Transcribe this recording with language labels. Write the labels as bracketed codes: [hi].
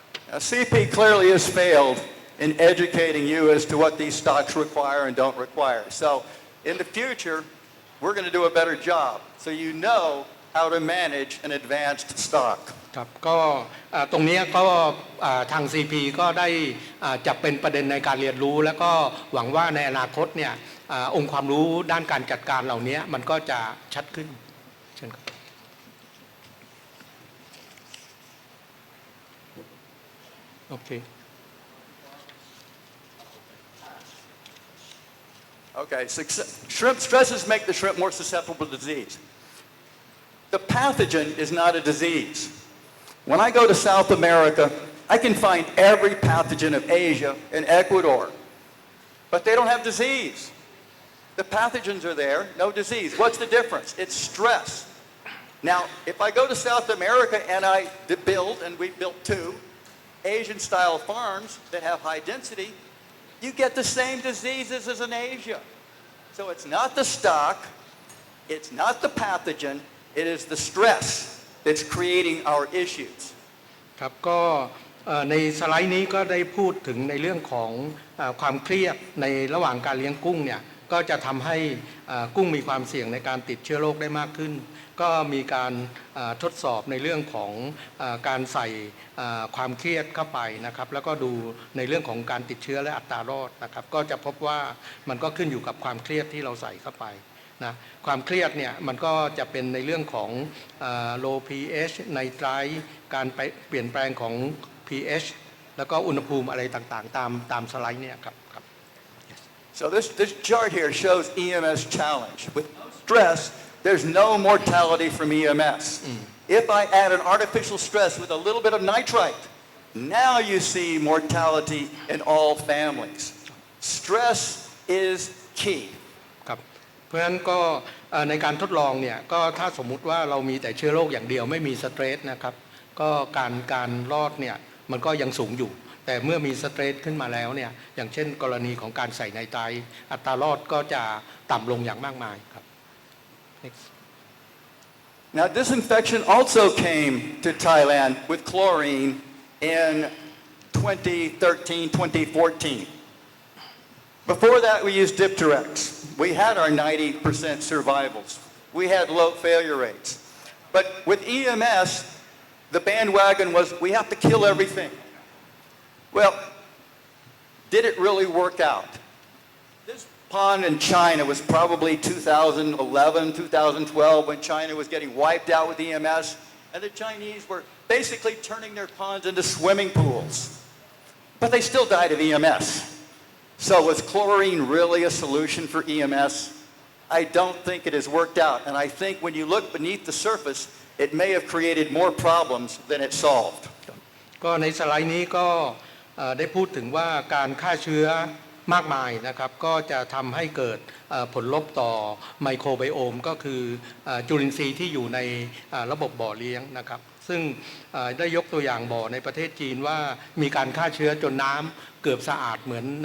[en] CP clearly has failed in educating you as to what these stocks require and don't require. So in the future, we're going to do a better job so you know how to manage an advanced stock. [th] ครับก็ตรงนี้ก็ทาง CP ก็ได้จับเป็นประเด็นในการเรียนรู้แล้วก็หวังว่าในอนาคตเนี่ยองค์ความรู้ด้านการจัดการเหล่านี้มันก็จะชัดขึ้นเช่นครับโอเค [en] Okay, shrimp stresses make the shrimp more susceptible to disease. The pathogen is not a disease. When I go to South America, I can find every pathogen of Asia in Ecuador, but they don't have disease. The pathogens are there, no disease. What's the difference? It's stress. Now, if I go to South America and I build, and we built 2 Asian-style farms that have high density, you get the same diseases as in Asia. So it's not the stock, it's not the pathogen, it is the stress that's creating our issues. [th] ครับก็ในสไลด์นี้ก็ได้พูดถึงในเรื่องของความเครียดในระหว่างการเลี้ยงกุ้งเนี่ยก็จะทำให้กุ้งมีความเสี่ยงในการติดเชื้อโรคได้มากขึ้นก็มีการทดสอบในเรื่องของการใส่ ความเครียดเข้าไปนะครับแล้วก็ดูในเรื่องของการติดเชื้อและอัตรารอดนะครับก็จะพบว่ามันก็ขึ้นอยู่กับความเครียดที่เราใส่เข้าไปนะความเครียดเนี่ยมันก็จะเป็นในเรื่องของ low pH ไนไตรท์การเปลี่ยนแปลงของ pH แล้วก็อุณหภูมิอะไรต่างๆตามสไลด์เนี่ยครับ [en] So this chart here shows EMS challenge. With stress, there's no mortality from EMS. If I add an artificial stress with a little bit of nitrite, now you see mortality in all families. Stress is key. [th] ครับเพราะฉะนั้นก็ในการทดลองเนี่ยก็ถ้าสมมุติว่าเรามีแต่เชื้อโรคอย่างเดียวไม่มีสเตรสนะครับก็การรอดเนี่ยมันก็ยังสูงอยู่แต่เมื่อมีสเตรสขึ้นมาแล้วเนี่ยอย่างเช่นกรณีของการใส่ไนไตรท์อัตรารอดก็จะต่ำลงอย่างมากมายครับ [en] Next. Now disinfection also came to Thailand with chlorine in 2013, 2014. Before that we used Dipterex. We had our 90% survivals. We had low failure rates. But with EMS, the bandwagon was we have to kill everything. Well, did it really work out? This pond in China was probably 2011, 2012 when China was getting wiped out with EMS, and the Chinese were basically turning their ponds into swimming pools. But they still died of EMS. So was chlorine really a solution for EMS? I don't think it has worked out, and I think when you look beneath the surface, it may have created more problems than it solved. [th] ก็ในสไลด์นี้ก็ได้พูดถึงว่าการฆ่าเชื้อมากมายนะครับก็จะทำให้เกิดผลลบต่อไมโครไบโอมก็คือจุลินทรีย์ที่อยู่ในระบบบ่อเลี้ยงนะครับซึ่งได้ยกตัวอย่างบ่อในประเทศจีนว่ามีการฆ่าเชื้อจนน้ำเกือบสะอาดเหมือน